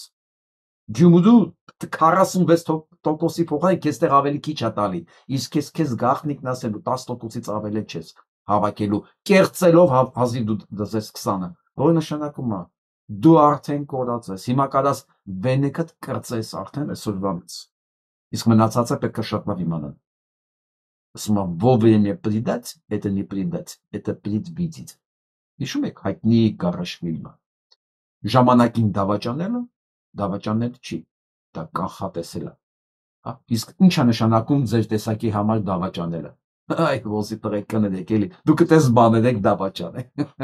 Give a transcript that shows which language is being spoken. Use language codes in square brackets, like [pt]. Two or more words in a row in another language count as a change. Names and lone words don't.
[hy] Գյումրու 46%-ի փոխարեն քեզ տեղ ավելի քիչ է տալի, իսկ քեզ գաղտնիքն ասելու 10%-ից ավելի չես հավաքելու, կեղծելով հազիվ դու դզես 20-ը, որը նշանակում է դու արդեն կորած ես, հիմա կարաս վենեքդ կրծես արդեն այսօրվանից, իսկ մնացածը պետք է շատ լավ իմանալ։ Ասում եմ, [ru] вовремя предать, это не предать, это предвидеть։ [hy] Հիշում եք հայտնի Գարաշվիլը, ժամանակին դավաճանելը, դավաճանել չի, դա կանխատեսել է։ Իսկ ինչ է նշանակում ձեր տեսակի համար դավաճանելը։ Այ ոսի տղեկ կներեք էլի, դուք այդպես բաներ եք դավաճան եք։